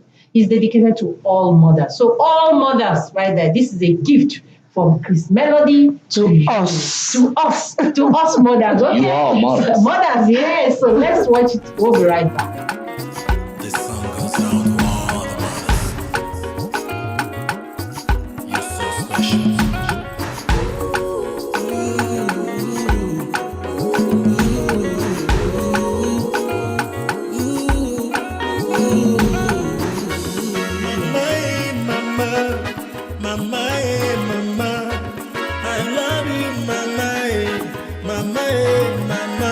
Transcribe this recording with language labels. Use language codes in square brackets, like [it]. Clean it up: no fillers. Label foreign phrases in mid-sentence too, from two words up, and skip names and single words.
[en] It's dedicated to all mothers. So all mothers right there, this is a gift from Chrismelody to you. Us. To us mothers. Okay? You are mothers. Mothers, yes. So let's watch it. We'll be right back. This song goes out to all the mothers. You're so special. Mama, mama, mama, I love you, mama, mama, mama.